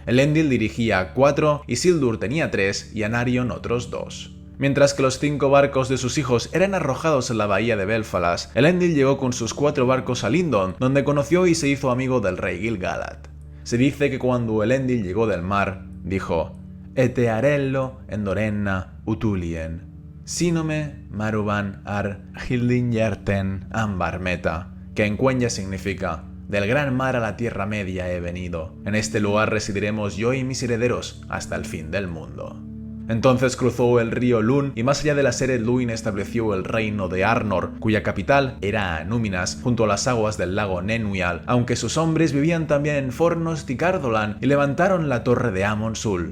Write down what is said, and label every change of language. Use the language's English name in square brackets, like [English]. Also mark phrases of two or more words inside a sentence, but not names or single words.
[Spanish] Elendil dirigía 4, Isildur tenía 3 y Anarion otros 2. Mientras que los 5 barcos de sus hijos eran arrojados en la bahía de Belfalas, Elendil llegó con sus 4 barcos a Lindon, donde conoció y se hizo amigo del rey Gil-galad. Se dice que cuando Elendil llegó del mar, dijo: [Quenya] Etearello endorenna utulien, sinome maruban ar hildinjerten ambarmeta, [Spanish] que en cuenya significa: del gran mar a la Tierra Media he venido. En este lugar residiremos yo y mis herederos hasta el fin del mundo. Entonces cruzó el río Lun y más allá de la Seret Luin estableció el reino de Arnor, cuya capital era Anúminas, junto a las aguas del lago Nenuial, aunque sus hombres vivían también en Fornost y Cardolan y levantaron la torre de Amon Sul.